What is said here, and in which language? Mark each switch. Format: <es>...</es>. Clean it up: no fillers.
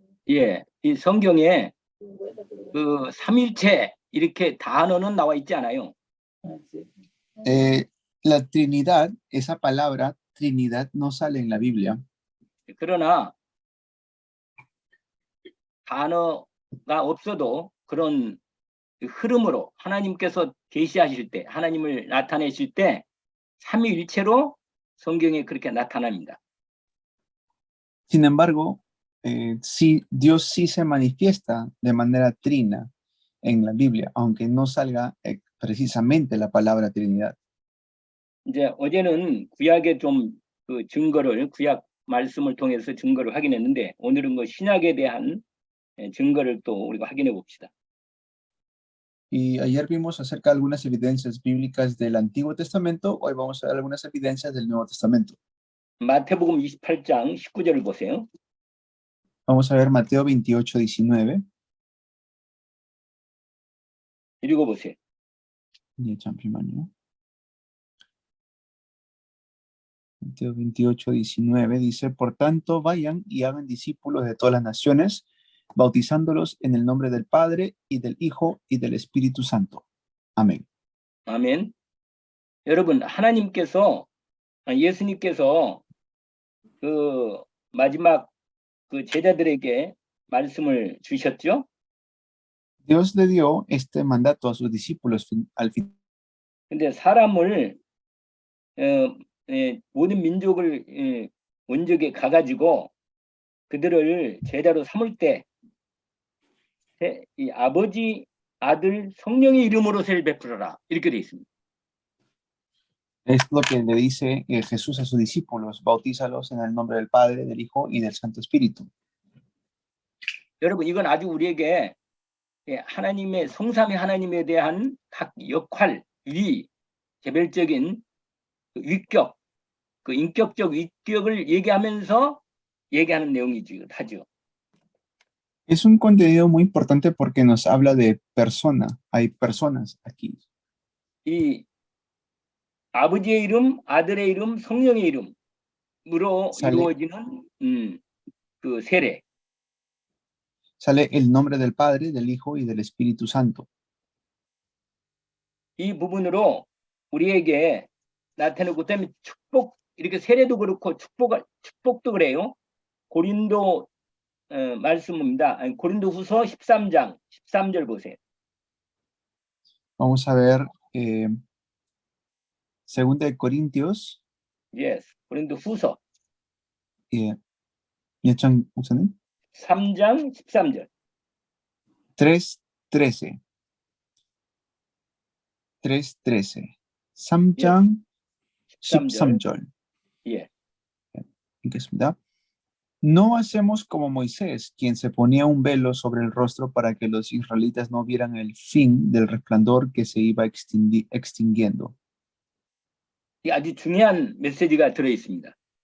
<ko>예, 이 성경에 그 삼일체 이렇게 단어는 나와 있지 않아요.</ko> <es>La Trinidad, esa palabra Trinidad no sale en la Biblia.</es> <ko>그러나 단어가 없어도 그런 흐름으로 하나님께서 계시하실 때, 하나님을 나타내실 때 삼위일체로 성경에 그렇게 나타납니다.</ko> <es>Sin embargo, sí, Dios sí se manifiesta de manera trina en la Biblia, aunque no salga precisamente la palabra Trinidad.</es> <ko>이제 어제는 구약의 좀 그 증거를 구약 말씀을 통해서 증거를 확인했는데 오늘은 그 신약에 대한 증거를 또 우리가 확인해 봅시다.</ko> <es>Y ayer vimos acerca de algunas evidencias bíblicas del Antiguo Testamento, hoy vamos a ver algunas evidencias del Nuevo Testamento.</es> <ko>마태복음 28장 19절을 보세요.</ko> <es>Vamos a ver Mateo 28, 19.</es> <ko>읽어보세요. 예, 잠시만요.</ko> <es>Mateo 28, 19 dice, por tanto, vayan y hagan discípulos de todas las naciones, bautizándolos en el nombre del Padre y del Hijo y del Espíritu Santo. Amén.</es> <ko>아멘. 여러분, 하나님께서 예수님께서 그 마지막 그 제자들에게 말씀을 주셨죠?</ko> <es>Dios le dio este mandato a sus discípulos al final.</es> <ko>근데 사람을 모든 민족을 원적에 가가지고 그들을 제자로 삼을 때 이 아버지, 아들, 성령의 이름으로 세를 베풀어라 이렇게 돼 있습니다.</ko> <es>Es lo que le dice Jesús a sus discípulos, bautízalos en el nombre del Padre, del Hijo y del Santo Espíritu.</es> <ko>여러분 이건 아주 우리에게 하나님의 성삼위 하나님에 대한 각 역할, 위, 개별적인 위격, 그 인격적 위격을 얘기하면서 얘기하는 내용이죠. 하죠.</ko> <es>Es un contenido muy importante porque nos habla de persona. Hay personas aquí.</es> <ko>이 아버지의 이름, 아들의 이름, 성령의 이름으로 이루어지는 그 세례.</ko> <es>Sale el nombre del Padre, del Hijo y del Espíritu Santo.</es> <ko>이 부분으로 우리에게 나타나고 그다음에 축복 이렇게 세례도 그렇고 축복도 그래요. 고린도 말씀입니다. 아니, 고린도후서 13장 13절 보세요.</ko> <es>Vamos a ver 2 de Corintios.</es> <en>Yes,</en> <ko>고린도후서. 예, 예찬 목사님. 3장 13절. 3:13. 3:13. 3장 13절. 예. 읽겠습니다.</ko> <es>No hacemos como Moisés, quien se ponía un velo sobre el rostro para que los israelitas no vieran el fin del resplandor que se iba extinguiendo.</es> <ko>이 아주 중요한 메시지가 들어 있습니다.</ko>